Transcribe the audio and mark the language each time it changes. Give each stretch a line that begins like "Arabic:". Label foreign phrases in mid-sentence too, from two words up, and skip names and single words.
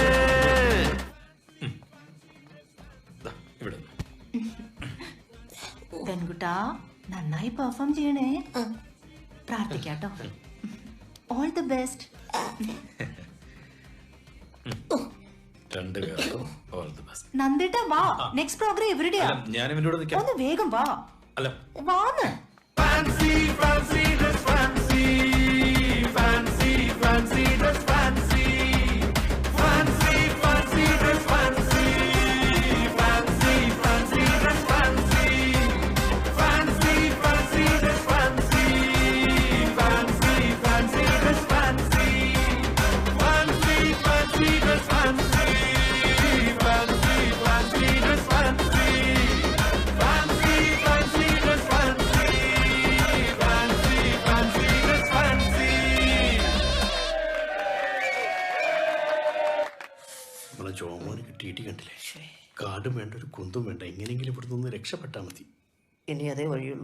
Malayalam: പെൺകുട്ടാ, നന്നായി പെർഫോം ചെയ്യണേ. പ്രാർത്ഥിക്കാട്ടോ.
English: all the best.
Malayalam: നന്ദേട്ടാ വാ,
English: next program
Malayalam: എവിടെയാ? ഞാൻ ഇവനോട് നിൽക്കാം. ഒന്ന് വേഗം വാ. അല്ല വാന്ന്.
English: Fancy, fancy dress fancy, fancy, fancy dress fancy, fancy, fancy dress fancy, fancy, fancy dress fancy, fancy, fancy dress fancy, fancy, fancy dress fancy, fancy, fancy dress fancy, fancy, fancy dress fancy, fancy, fancy dress fancy.
Malayalam: നമ്മളെ ജോമോന് കിട്ടിയിട്ട് കണ്ടില്ലേ? കാടും വേണ്ട, ഒരു കുന്തും വേണ്ട, എങ്ങനെയെങ്കിലും ഇവിടെ നിന്ന് രക്ഷപ്പെട്ടാൽ മതി. ഇനി അതേ വഴിയുള്ളൂ.